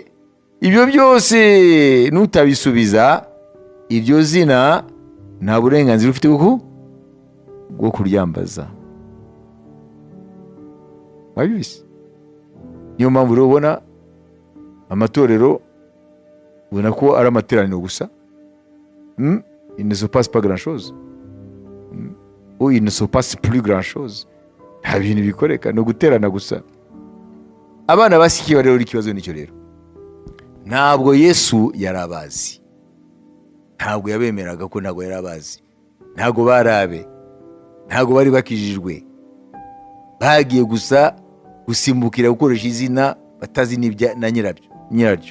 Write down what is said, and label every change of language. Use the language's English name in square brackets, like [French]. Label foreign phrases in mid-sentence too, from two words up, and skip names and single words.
[Kinyarwanda] Ibyo byose nutabisubiza, iryo zina nta burenganzira ufite bwo kuryambaza. Wabibise? Niyo mpamvu rero ubona amatorero ubona ko ari amateraniro gusa. [French] Il ne se passe pas grand chose. Ou il ne se passe plus grand chose. [Kinyarwanda] Nta bintu bikoreka, no guterana gusa. Abana basikiye rero ikibazo nicyo rero. Ntabwo Yesu yarabazi. Ntabwo yabemeraga ko ntabwo yarabazi. Ntabwo barabe. Ntabwo bari bakijijwe. Bagiye gusa gusimbukira gukoresha izina batazi n'ibya na nyiraryo.